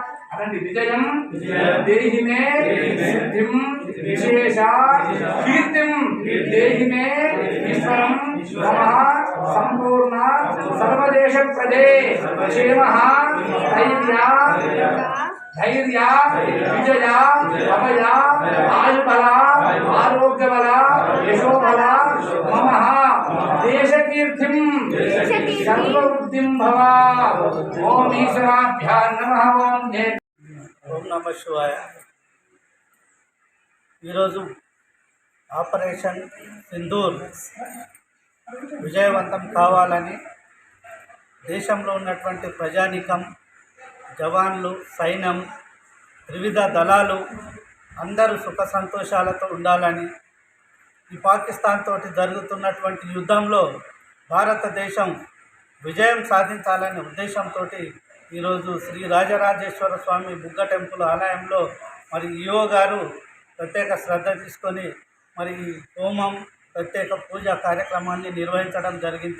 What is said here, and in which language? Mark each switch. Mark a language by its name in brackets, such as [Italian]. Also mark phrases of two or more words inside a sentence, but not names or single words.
[Sanskrit] अनंति विजयं देहि मे सिद्धिं विशेषा कीर्तिं देहि मे ईश्वरं मम संपूर्ण सर्वदेश प्रजे क्षेमः धैर्य विजय अभय आयुबल आरोग्यबल यशोबल मम देशकीर्तिं सर्ववृद्धिं भव। ओम ईश्वराभ्यां नमः। ओम नमः शिवाय। [Telugu] ఈరోజు ఆపరేషన్ సింధూర్ విజయవంతం కావాలని దేశంలో ఉన్నటువంటి ప్రజానీకం, జవాన్లు, సైన్యం, త్రివిధ దళాలు అందరూ సుఖ సంతోషాలతో ఉండాలని, ఈ పాకిస్తాన్ తోటి జరుగుతున్నటువంటి యుద్ధంలో భారతదేశం విజయం సాధించాలనే ఉద్దేశంతో ఈరోజు శ్రీ రాజరాజేశ్వర స్వామి బుగ్గ టెంపుల్ ఆలయంలో మరి ఈఓ గారు ప్రత్యేక శ్రద్ధ తీసుకొని మరి హోమం, ప్రత్యేక పూజా కార్యక్రమాన్ని నిర్వహించడం జరిగింది।